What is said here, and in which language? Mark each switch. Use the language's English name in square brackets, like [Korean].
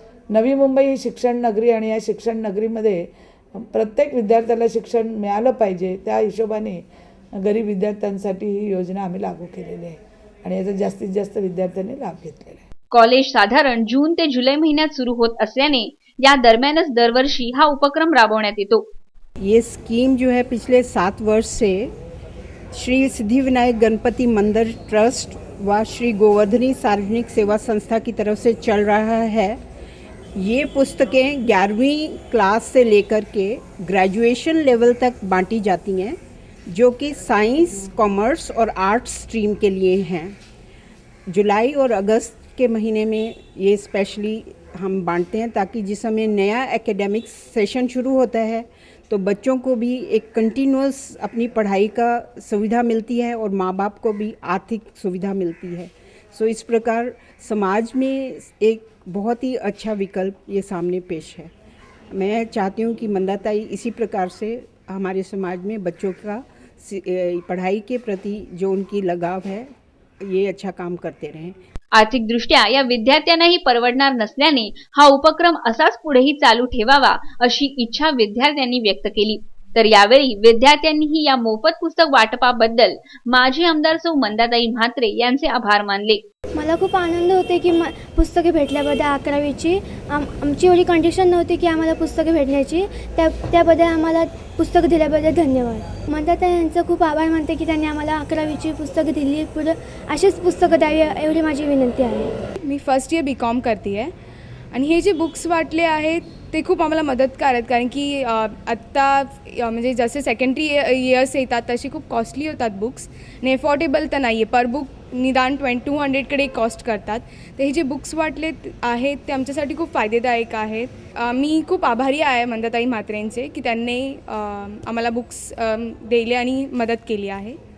[Marathi] नवी मुंबई ही शिक्षण नगरी आणि या शिक्षण नगरीमध्ये प्रत्येक विद्यार्थ्याला शिक्षण मिळालं पाहिजे, त्या हिशोबाने गरीब विद्यार्थ्यांसाठी ही योजना आम्ही लागू केलेली आहे आणि याचा जास्तीत जास्त विद्यार्थ्यांनी लाभ घेतलेला आहे। कॉलेज साधारण जून ते जुलै महिन्यात सुरू होत असल्याने या दरम्यानच दरवर्षी हा उपक्रम राबवण्यात येतो। [Hindi] ये स्कीम जो है पिछले 7 वर्ष से श्री सिद्धिविनायक गणपति मंदिर ट्रस्ट व श्री गोवर्धनी सार्वजनिक सेवा संस्था की तरफ से चल रहा है। ये पुस्तकें 11वीं क्लास से लेकर के ग्रेजुएशन लेवल तक बांटी जाती हैं, जो कि साइंस, कॉमर्स और आर्ट्स स्ट्रीम के लिए हैं। जुलाई और अगस्त के महीने में ये स्पेशली हम बांटते हैं ताकि जिस समय नया एकेडमिक सेशन शुरू होता है तो बच्चों को भी एक कंटिन्यूअस अपनी पढ़ाई का सुविधा मिलती है और माँ बाप को भी आर्थिक सुविधा मिलती है। सो इस प्रकार समाज में एक बहुत ही अच्छा विकल्प ये सामने पेश है। मैं चाहती हूँ कि मंदाताई इसी प्रकार से हमारे समाज में बच्चों का पढ़ाई के प्रति जो उनकी लगाव है ये अच्छा काम करते रहें। [Marathi] आर्थिकदृष्ट्या या विद्यार्थ्यांनाही परवडणार नसल्याने हा उपक्रम असाच पुढेही चालू ठेवावा अशी इच्छा विद्यार्थ्यांनी व्यक्त केली। तर यावेळी विद्यार्थ्यांनीही या मोफत पुस्तक वाटपाबद्दल माजी आमदार सौ मंदाताई म्हात्रे यांचे आभार मानले। मला खूप आनंद होते की पुस्तके भेटल्याबद्दल। 11वीची आमची एवढी कंडिशन नव्हती की आम्हाला पुस्तके भेटण्याची, त्याबद्दल आम्हाला पुस्तक दिल्याबद्दल धन्यवाद। मंदाताई यांचं खूप आभार मानते की त्यांनी आम्हाला 11वीची पुस्तकं दिली, पुढे अशीच पुस्तकं द्यावी एवढी माझी विनंती आहे। मी फर्स्ट इयर BCom करते आहे आणि हे जे बुक्स वाटले आहेत ते खूप आम्हाला मदतकार आहेत, कारण की आत्ता म्हणजे जसे सेकंडरी इयर्स येतात तसे खूप कॉस्टली होतात बुक्स आणि अफोर्डेबल तर नाही आहे। पर बुक निदान 200कडे कॉस्ट करतात। तर हे जे बुक्स वाटले आहेत ते आमच्यासाठी खूप फायदेदायक आहेत। मी खूप आभारी आहे मंदाताई म्हात्रेंचे की त्यांनी आम्हाला बुक्स दिले आणि मदत केली आहे।